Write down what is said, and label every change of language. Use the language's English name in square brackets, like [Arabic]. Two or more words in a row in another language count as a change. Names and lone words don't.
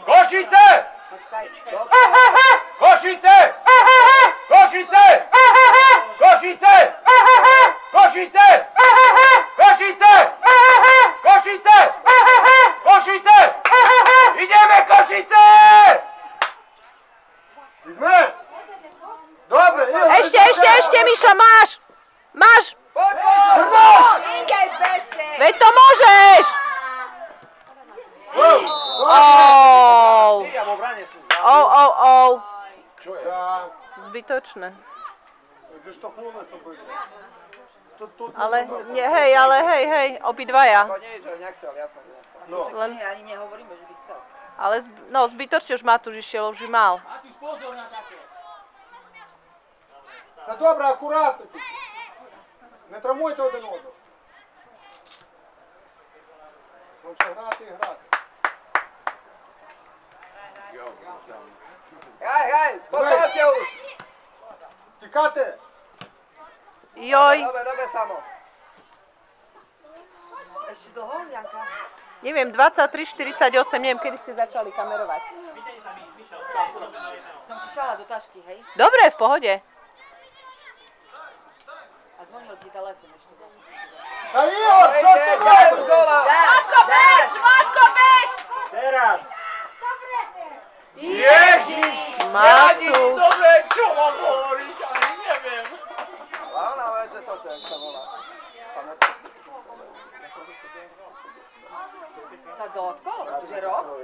[Slovak] Košice! Košice! Košice! Košice! Košice! Košice! Košice! Košice! Ideme, Košice! [Ukrainian] Візьми! Добре, Ігор! [Slovak] Ešte, Mišo, máš! Máš! Poď, poď! Ideš, bežte! Veď to môžeš! Ja vo brane sú za... Čo je? [Ukrainian] Да, [Slovak] Zbytočné. [Ukrainian] заштовхнулися обидва. Тут [Slovak] Ale, nie, hej, obidvaja. To nie, že nechcel, jasne, že nechcel. [Ukrainian] Ну, [Slovak] Len, Nie, ani nehovoríme, že by chcel. ale, zbytočne už Matúš išiel, už mal. Matúš, pozor na také. [Ukrainian] Все добре, акуратно тут. Не травмуйте один одного. Вам ще грати і грати. [Slovak] Hraj, hraj, postavte už! [Ukrainian] Тікати! [Slovak] Joj, Dobre, dobre, Samo. Ešte dlho, Janka? neviem, 23:48, neviem, kedy ste začali kamerovať. Videli sa mi, Mišo, tam na jedného. Som ti šala do tašky, hej? Dobre, v pohode. A zvonil ti telefon ešte. [Ukrainian] Та Ігор, що ж ти [Slovak] Daj už [Ukrainian] робиш? [Slovak] gola! Matko, bež! Matko, bež! Teraz! Ježiš! Matúš. Dobre, čo mám hovoriť, ani neviem. Hlavná vec, že toto, jak sa volá. Pamätáš? Sa dotkol? Že rok?